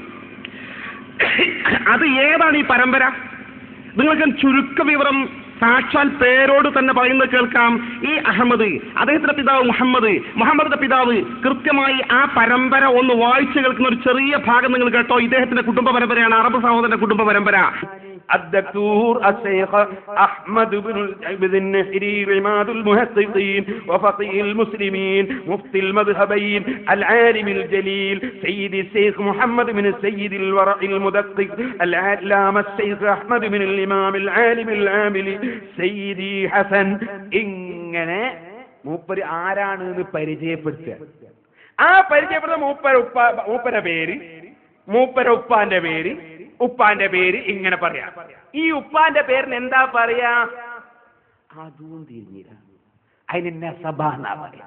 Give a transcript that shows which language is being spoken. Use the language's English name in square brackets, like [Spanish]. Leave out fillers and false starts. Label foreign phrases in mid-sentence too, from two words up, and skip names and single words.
[Malayalam] അത് ഏതാണ് ഈ പരമ്പര? നിങ്ങൾക്ക് ചുരുക്ക വിവരം സാക്ഷാൽ പേരോട് തന്നെ പറയുന്നത് കേൾക്കാം. ഈ അഹമ്മദ്, അദ്ദേഹത്തിന്റെ പിതാവ് മുഹമ്മദ്, മുഹമ്മദിന്റെ പിതാവ്, കൃത്യമായി ആ പരമ്പര ഒന്ന് വായിച്ചു കേൾക്കുന്ന ഒരു ചെറിയ ഭാഗം നിങ്ങൾ കേട്ടോ. ഇദ്ദേഹത്തിന്റെ കുടുംബ പരമ്പരയാണ്, അറബ് സഹോദരന്റെ കുടുംബ പരമ്പര. [Arabic] الدكتور الشيخ أحمد بن النحري عماد المحققين وفقيه المسلمين مفتي المذهبين العالم الجليل سيد الشيخ محمد بن السيد الورع المدقق العلامة الشيخ أحمد بن الإمام العالم العامل سيدي حسن [Malayalam] ഇങ്ങനെ മൂപ്പര് ആരാണെന്ന് പരിചയപ്പെടുത്തുക. ആ പരിചയപ്പെടുന്ന മൂപ്പര ഉപ്പാന്റെ പേര്, ഉപ്പാന്റെ പേര് ഇങ്ങനെ പറയാ. ഈ ഉപ്പാന്റെ പേരിന് എന്താ പറയാ? അതും തിരിഞ്ഞില്ല, അതിന് നസബ എന്നാ പറയാ.